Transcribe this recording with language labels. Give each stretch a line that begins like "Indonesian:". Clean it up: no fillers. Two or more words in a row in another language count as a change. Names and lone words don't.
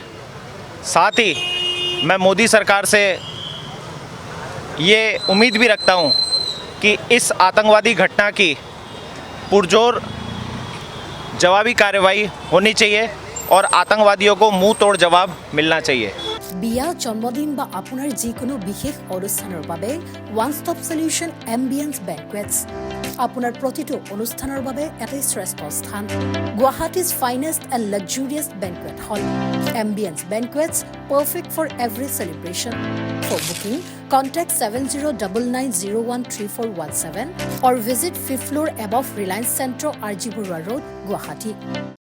Hindi: साथ ही मैं मोदी सरकार से ये उम्मीद भी रखता हूँ कि इस आतंकवादी घटना की पुरजोर जवाबी कार्रवाई होनी चाहिए और आतंकवादियों को मुंह तोड़ जवाब मिलना चाहिए।
Assamese: বিয়া জন্মদিন বা আপোনাৰ যিকোনো বিশেষ অনুষ্ঠানৰ বাবে
English: one stop solution Ambience Banquets
Assamese: আপোনাৰ প্ৰতিটো অনুষ্ঠানৰ বাবে এটাই শ্ৰেষ্ঠ স্থান।
English: Guwahati's finest and luxurious banquet hall Ambience Banquets, perfect for every celebration. For booking, contact 7099013417 or visit 5th floor above Reliance Centro, RG Burwa Road, Guwahati.